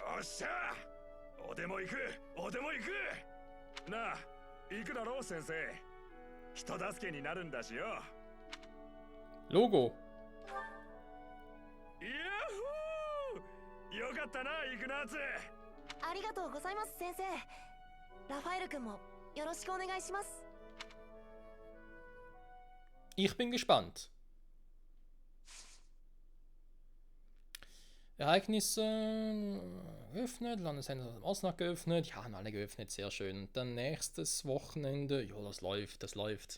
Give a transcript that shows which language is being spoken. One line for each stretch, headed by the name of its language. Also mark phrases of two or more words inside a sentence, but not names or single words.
Japanese: おっしゃおでも行くおでも行くなあ行くだろう先生人助けになるんだしよ
German: Logo.
Japanese: イヤホーよかったなイグナーツありがとうございます先生。ラファエル君もよろしくお願いします。
German: Ich bin gespannt. Ereignisse geöffnet, Landeshändler aus dem Osnabrück geöffnet. Ja, haben alle geöffnet, sehr schön. Und dann nächstes Wochenende, ja, das läuft, das läuft.